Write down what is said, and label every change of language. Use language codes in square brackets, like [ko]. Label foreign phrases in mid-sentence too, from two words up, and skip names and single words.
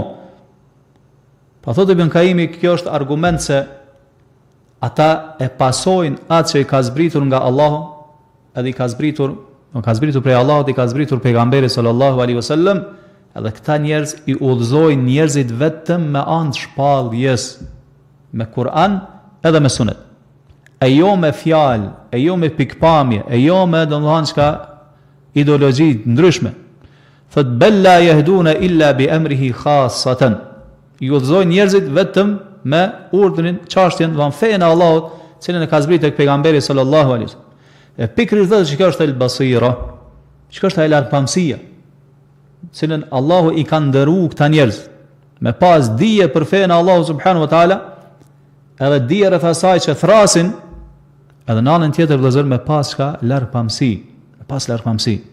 [sq] Pa thotë Ibn Kaimi, kjo është argument se ata e pasojnë atë që i ka zbritur nga Allahu, edhe i ka zbritur prej Allahut, i ka zbritur pejgamberi [ar] صلى الله عليه وسلم, [sq] edhe këta njerëz i udhëzojnë njerëzit vetëm me anë të shpalljes, me Kur'an edhe me Sunet. E jo me fjalë, e jo me pikpamje, e jo me domethënë çka ideologji ndryshme. [ar] Thot فلا يهدون إلا بأمره خاصة. [sq] I udhëzojnë njerëzit vetëm me urdhrin, çështjen, von fen e Allahut, cilën e ka zbritur tek pejgamberi [ar] صلى الله عليه وسلم. [sq] E pikërisht vetë që është el-basira, që është e lartpamësia, cilën Allahu i ka ndëruar këta njerëz me pas dije për fen e Allahut [ar] سبحانه وتعالى, [sq] edhe dije rreth asaj që thrasin, edhe në anën tjetër vëllazër me pas ka lartpamësi, me pas lartpamësi.